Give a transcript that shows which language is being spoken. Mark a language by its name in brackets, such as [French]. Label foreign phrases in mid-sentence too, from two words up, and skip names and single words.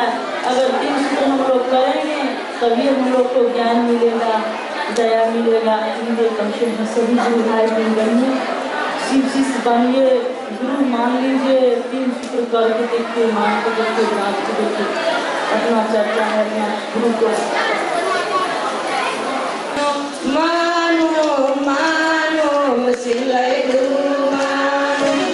[Hindi] अगर 3 सूत्र हम लोग करेंगे तभी हम लोग को ज्ञान मिलेगा, दया मिलेगा। इसलिए कहते हैं सभी गुरु भाई गुरु बनिए, शिष्य बनिए, गुरु मान लीजिए। 3 सूत्र करके देखिए, मान के देखिए, जाँच के देखिए। [Nepali] आफ्नो चर्चा गर्ने गुरुको [Hindi] मानो मानो सिलाई गुरु मानो